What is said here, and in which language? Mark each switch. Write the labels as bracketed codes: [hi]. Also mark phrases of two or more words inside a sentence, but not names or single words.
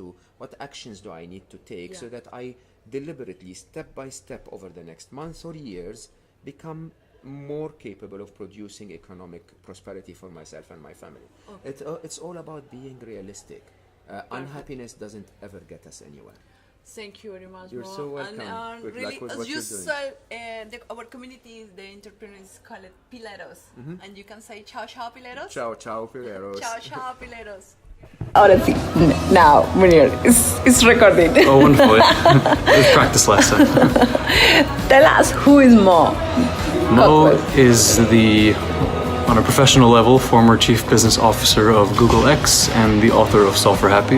[en] What actions do I need to take so that I deliberately, step by step, over the next months or years, become more capable of producing economic prosperity for myself and my family? It's all about being realistic. Unhappiness doesn't ever get us anywhere. Thank you very much. You're so welcome. And Good really, luck with as what you you're doing. said, our community, the entrepreneurs call it pileros, and you can say [it] ciao ciao [en] pileros. [it] Ciao ciao pileros. Ciao ciao pileros. [es] Ahora sí. [en] Now, Munir, it's recorded. Oh, wonderful. It was practice last time. Tell us, who is Mo? Mo is on a professional level, former Chief Business Officer of Google X and the author of Solve for Happy.